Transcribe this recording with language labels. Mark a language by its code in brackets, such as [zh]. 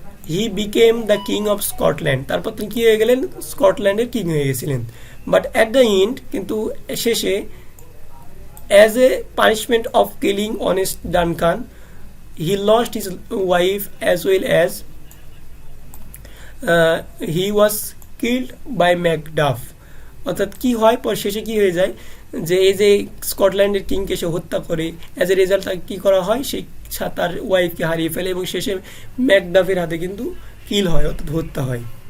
[en] he became the king of Scotland, [bn] তারপর তিনি কি হয়ে গেলেন, স্কটল্যান্ডের কিং হয়ে গেছিলেন। [en] but at the end, [bn] কিন্তু শেষে, [en] as a punishment of killing honest Duncan, he lost his wife as well as he was killed by Macduff. [bn] অর্থাৎ কি হয়, পর শেষে কি হয়ে যায় যে এই যে স্কটল্যান্ডের কিংকে সে হত্যা করে, অ্যাজ এ রেজাল্ট তাকে কী করা হয়, সে তার ওয়াইফকে হারিয়ে ফেলে এবং শেষে ম্যাকডাফের হাতে কিন্তু কিল হয়, অর্থাৎ হত্যা হয়।